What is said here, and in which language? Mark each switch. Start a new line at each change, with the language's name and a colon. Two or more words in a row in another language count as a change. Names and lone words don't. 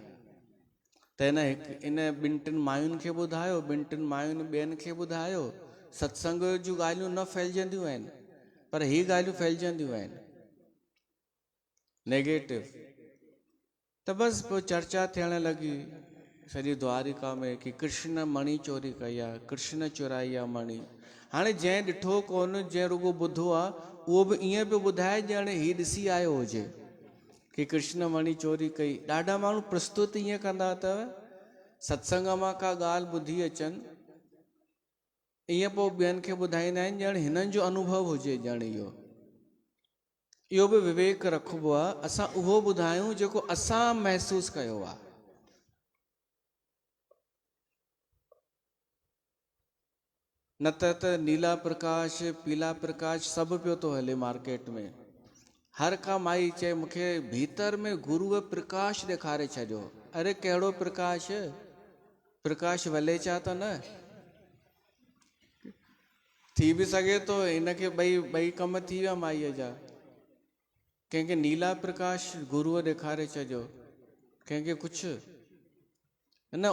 Sindhi: त इन ॿिनि टिनि मायुनि खे ॿुधायो, ॿिनि टिनि मायुनि ॿियनि खे ॿुधायो। सत्संग जूं ॻाल्हियूं न फैलजंदियूं आहिनि, पर ही ॻाल्हियूं फैलजंदियूं आहिनि नेगेटिव। त बसि पोइ चर्चा थियण लॻी सॼी द्वारिका में कि कृष्ण मणी चोरी कई आहे, कृष्ण चुराई आहे मणी। हाणे जंहिं ॾिठो कोन, जंहिं रुगो ॿुधो आहे, उहो बि ईअं पियो ॿुधाए ॼण ही ॾिसी आयो हुजे कि कृष्ण मणी चोरी कई। ॾाढा माण्हू प्रस्तुत ईअं कंदा अथव, सत्संग मां का ॻाल्हि ॿुधी अचनि, ईअं पोइ ॿियनि खे ॿुधाईंदा आहिनि ॼण हिननि जो अनुभव हुजे ॼण इहो बि विवेक रखिबो आहे। असां उहो ॿुधायूं जेको असां महसूसु कयो आहे। न त नीला प्रकाश पीला प्रकाश सभु पियो थो हले मार्केट में। हर का माई चए मूंखे भीतर में गुरूअ प्रकाश ॾेखारे छॾियो। अरे कहिड़ो प्रकाश? प्रकाश वलेचा त न थी बि सघे थो हिनखे ॿई कम थी विया माईअ जा। कंहिंखे नीला प्रकाश गुरूअ ॾेखारे छॾियो, कंहिंखे कुझु न।